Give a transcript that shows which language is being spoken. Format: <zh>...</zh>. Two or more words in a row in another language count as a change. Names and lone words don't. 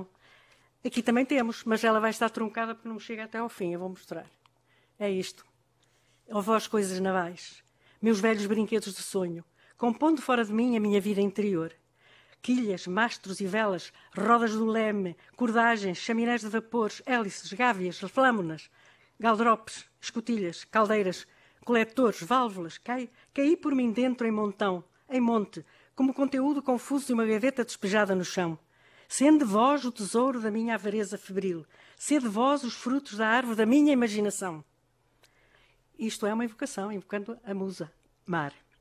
<pt>Aqui também temos, mas ela vai estar truncada porque não chega até ao fim, eu vou mostrar. É isto. Ó vós, coisas navais, meus velhos brinquedos de sonho, compondo fora de mim a minha vida interior. Quilhas, mastros e velas, rodas do leme, cordagens, chaminés de vapores, hélices, gávias, flâmulas, galdropes, escotilhas, caldeiras, coletores, válvulas, caí por mim dentro em montão, em monte, como conteúdo confuso de uma gaveta despejada no chão. Sende vós o tesouro da minha avareza febril, sede vós os frutos da árvore da minha imaginação. Isto é uma invocação, invocando a musa, mar.</pt>